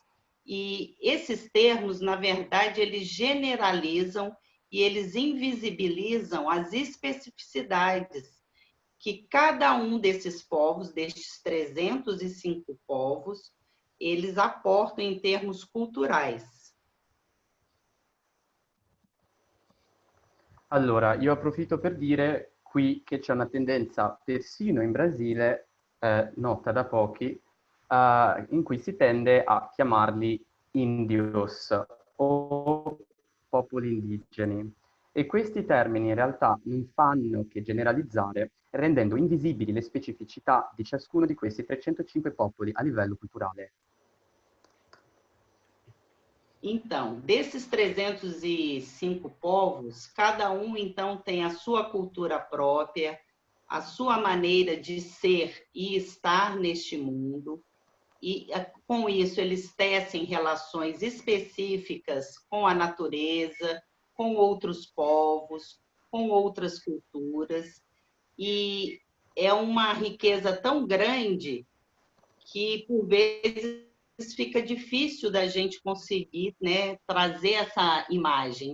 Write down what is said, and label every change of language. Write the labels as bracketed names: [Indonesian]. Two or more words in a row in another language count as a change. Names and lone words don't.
[Portuguese] E esses termos, na verdade, eles generalizam e eles invisibilizam as especificidades que cada um desses povos, destes 305 povos, eles aportam em termos culturais. [Italian] Allora, io approfitto per dire qui che c'è una tendenza persino in Brasile, nota da pochi, in cui si tende a chiamarli indios o popoli indigeni. E questi termini in realtà non fanno che generalizzare, rendendo invisibili le specificità di ciascuno di questi 305 popoli a livello culturale. [Portuguese] Então, desses 305 povos, cada um, então, tem a sua cultura própria, a sua maneira de ser e estar neste mundo, e com isso eles tecem relações específicas com a natureza, com outros povos, com outras culturas, e é uma riqueza tão grande que, por vezes, fica difícil da gente conseguir, né, trazer essa imagem.